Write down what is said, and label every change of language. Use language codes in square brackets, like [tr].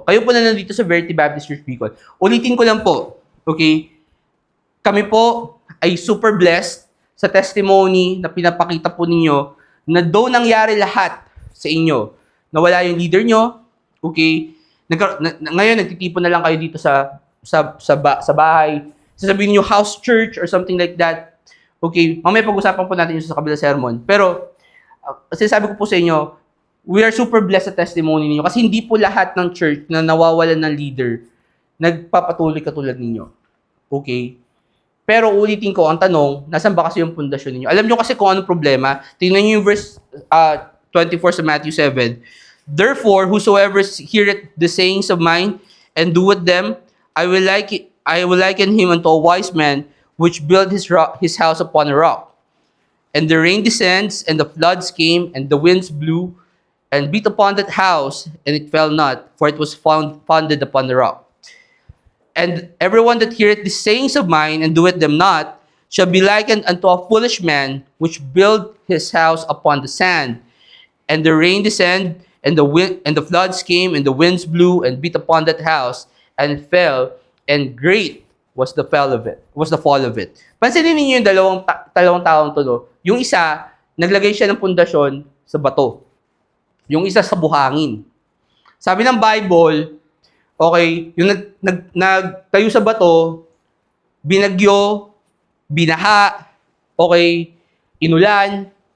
[tl] Kayo po na nandito sa Verity Baptist Church Bicol. Ulitin ko lang po. Okay? Kami po ay super blessed sa testimony na pinapakita po ninyo na though nangyari lahat sa inyo, nawala yung leader nyo, okay? Ngayon, nagtitipon na lang kayo dito sa bahay. Sasabihin niyo house church or something like that. Okay, mamaya pag-usapan po natin yung sa kabila sermon. Pero, sinasabi ko po sa inyo, we are super blessed sa testimony ninyo kasi hindi po lahat ng church na nawawalan ng leader nagpapatuloy katulad ninyo. Okay? Pero ulitin ko, ang tanong, nasan ba kasi yung pundasyon ninyo? Alam nyo kasi kung anong problema. Tingnan nyo yung verse 24 sa Matthew 7. [en] Therefore, whosoever heareth the sayings of mine and doeth them, I will liken him unto a wise man which built his house upon a rock. And the rain descends, and the floods came, and the winds blew, and beat upon that house, and it fell not, for it was founded upon the rock. And everyone that heareth the sayings of mine and doeth them not shall be likened unto a foolish man which built his house upon the sand. And the rain descended, and the floods came, and the winds blew and beat upon that house, and it fell, and great was the fall of it. [tl] Pansinin niyo yung dalawang taong to, no? Yung isa, naglagay siya ng pundasyon sa bato. Yung isa sa buhangin. Sabi ng Bible, okay, yung nagtayo sa bato, binagyo, binaha, okay, inulan.